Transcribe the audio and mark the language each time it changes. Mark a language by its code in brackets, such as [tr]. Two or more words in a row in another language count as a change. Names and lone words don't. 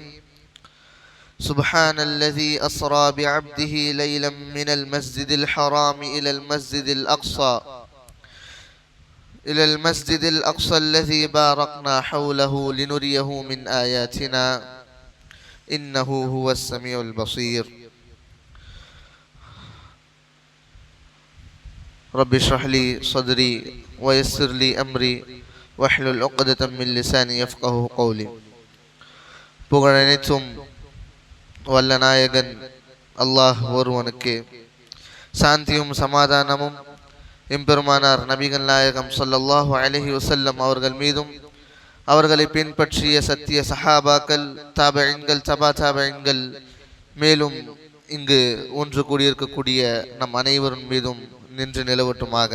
[ar] سبحان الذي أسرى بعبده ليلا من المسجد الحرام إلى المسجد الأقصى الذي باركنا حوله لنريه من آياتنا إنه هو السميع البصير. رب اشرح لي صدري ويسر لي أمري واحلل عقدة من لساني يفقهوا قولي. [ta] புகழனைத்தும் வல்ல நாயகன் அல்லாஹ் ஒருவனுக்கு, சாந்தியும் சமாதானமும் எம்பெருமானார் நபிகள் நாயகம் [ar] صلى الله عليه وسلم [ta] அவர்கள் மீதும் அவர்களை பின்பற்றிய சத்திய சஹாபாக்கள், தாபஈன்கள், தபா தாபஈன்கள், மேலும் இங்கு ஒன்று கூடியிருக்கக்கூடிய நம் அனைவரின் மீதும் நின்று நிலவட்டுமாக.